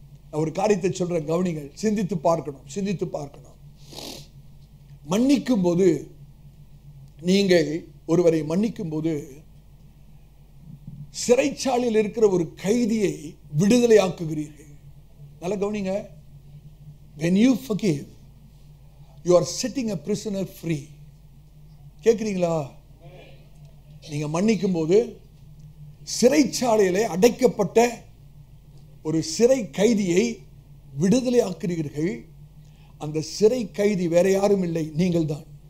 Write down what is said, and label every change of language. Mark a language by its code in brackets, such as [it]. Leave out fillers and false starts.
[ta] ஒரு காரியத்தை சொல்றேன், கவனிங்கள், சிந்தித்து பார்க்கணும், சிந்தித்து பார்க்கணும். மன்னிக்கும் போது, நீங்கள் ஒருவரை மன்னிக்கும் போது சிறைச்சாலையில் இருக்கிற ஒரு கைதியை விடுதலை ஆக்குகிறீர்கள். நல்ல கவனிங்க. [en] when you forgive you are setting a prisoner free. [ta] கேக்குறீங்களா? நீங்க மன்னிக்கும் போது சிறைச்சாலையிலே அடைக்கப்பட்ட ஒரு சிறை கைதியை விடுதலை ஆக்குகிறீர்கள். அந்த சிறை கைதி வேற யாரும் இல்லை, நீங்கள் தான்.